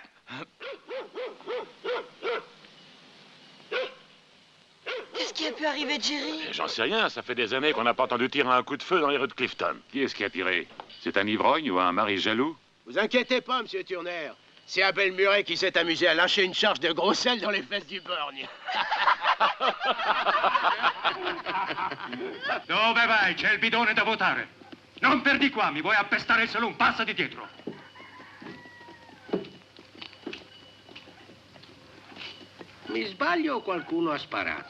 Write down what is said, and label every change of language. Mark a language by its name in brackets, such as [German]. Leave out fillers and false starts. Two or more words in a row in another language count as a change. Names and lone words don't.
[French] Qu'est-ce qu'il y a pu arriver, Jerry? J'en sais rien, ça fait des années qu'on n'a pas entendu tirer un coup de feu dans les rues de Clifton. Qui est-ce qui a tiré? C'est un ivrogne ou un mari jaloux? Vous inquiétez pas, monsieur Turner. C'est Abel Murray qui s'est amusé à lâcher une charge de gros sel dans les fesses du borgne. [Italian] Dove vai? C'è il bidone da votare. Non perdi qua, mi vuoi appestare il saloon, passati dietro. Mi sbaglio o qualcuno ha sparato?